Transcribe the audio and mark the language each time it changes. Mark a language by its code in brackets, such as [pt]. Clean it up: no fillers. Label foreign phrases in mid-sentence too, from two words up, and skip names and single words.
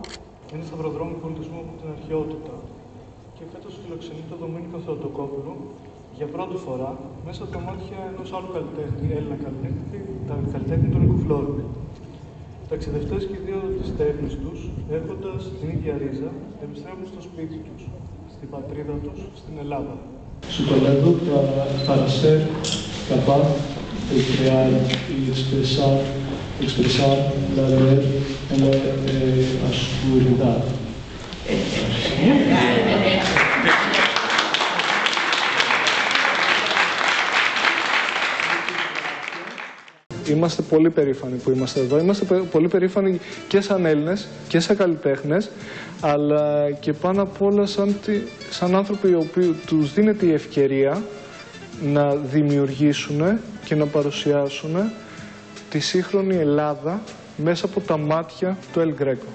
[el] Είναι σταυροδρόμου πολιτισμού από την αρχαιότητα και φέτος φιλοξενεί το Δομήνικο Θεοτοκόπουλο για πρώτη φορά μέσα από τα μάτια ενός άλλου καλλιτέχνη, Έλληνα καλλιτέχνη του Νίκου Φλόρου. Ταξιδευτές και οι δύο της τέχνης τους, έχοντας την ίδια ρίζα, επιστρέφουν στο σπίτι τους, στην πατρίδα τους, στην Ελλάδα. [es] Su talento para ser capaz de crear y expresar la luz en la oscuridad. [el] Είμαστε πολύ περήφανοι που είμαστε εδώ. Είμαστε πολύ περήφανοι και σαν Έλληνες και σαν καλλιτέχνες, αλλά και πάνω απ' όλα σαν άνθρωποι οι οποίοι τους δίνεται η ευκαιρία να δημιουργήσουν και να παρουσιάσουν τη σύγχρονη Ελλάδα μέσα από τα μάτια του El Greco.